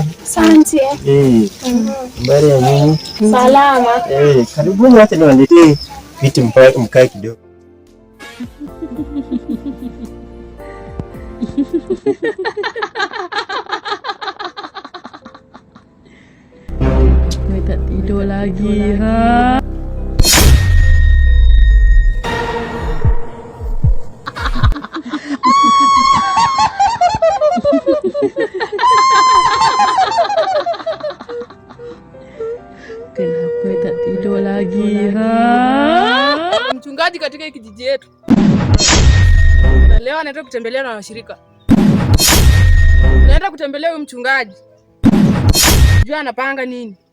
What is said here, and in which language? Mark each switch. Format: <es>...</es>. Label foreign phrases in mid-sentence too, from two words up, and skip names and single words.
<sw>Asante. Habari ya nyinyi? Salama. Karibuni, hata niwaletee viti mkae kidogo.</sw> <ms>Tidur lagi ha. Kenapa tak tidur lagi ha?</ms> <sw>Mchungaji katika hiki kijiji yetu na leo anaenda kutembelea na washirika. Naenda kutembelea huyu mchungaji, jua anapanga nini.</sw>